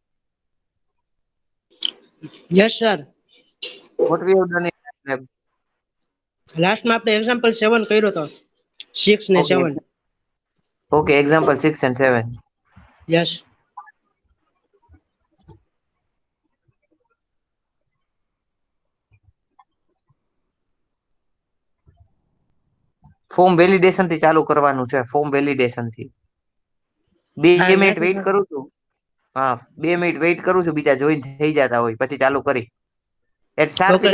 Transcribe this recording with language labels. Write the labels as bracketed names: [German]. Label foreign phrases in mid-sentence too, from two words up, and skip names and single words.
[English] Yes, sir. What we have done in last lab? [Gujarati] લાસ્ટમાં આપણે એક્ઝામ્પલ 7 કર્યો હતો 6 ને [English] Okay. 7. Okay, example 6 and 7. Yes. form validation [Gujarati] થી ચાલુ કરવાનું છે. [English] form validation [Gujarati] થી 2 મિનિટ યાદ વેઇટ છે. કરું છું. હા, 2 [English] minute wait [Gujarati] કરું છું. બીજા જોઈન થઈ જતા હોય પછી ચાલુ કરી. [English] At sharp Okay.